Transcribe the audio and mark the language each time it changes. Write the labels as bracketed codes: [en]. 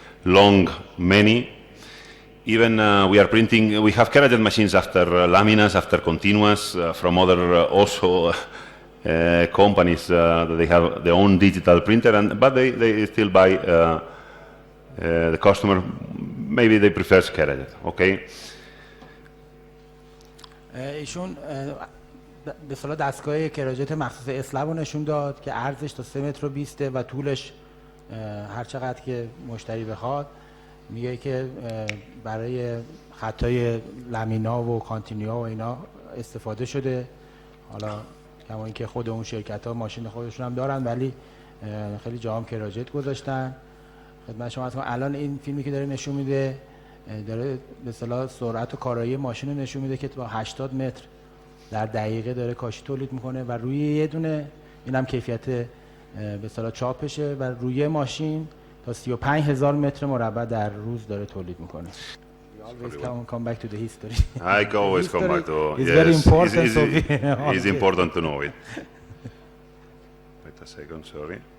[en] Long, many. Even we are printing, we have Kerajet machines after laminas, after continuous, from other also companies that they have their own digital printer, but they still buy the customer, maybe they prefer Kerajet, okay? [fa] ایشون به اصطلاح دستگاه کراجت مخصوص اسلب رو نشون داد که عرضش تا 3 متر و 20 و طولش هر چقدر که مشتری بخواد. میگه که برای خطای لمینا و کانتینیوها و اینا استفاده شده. حالا کما اینکه خود اون شرکت ها ماشین خودشون هم دارن، ولی خیلی جا هم کراجت گذاشتن. خدمت شما هستم. الان این فیلمی که داره نشون میده داره به اصطلاح سرعت و کارایی ماشین رو نشون میده که با 80 متر در دقیقه داره کاشی تولید میکنه و روی یه دونه، اینم کیفیت به اصطلاح چاپشه، و روی ماشین تا 35,000 متر مربع در روز داره تولید میکنه. [en] Come back to the history. I always come back to. It's yes, very important. it's important to know it. Wait a second, sorry.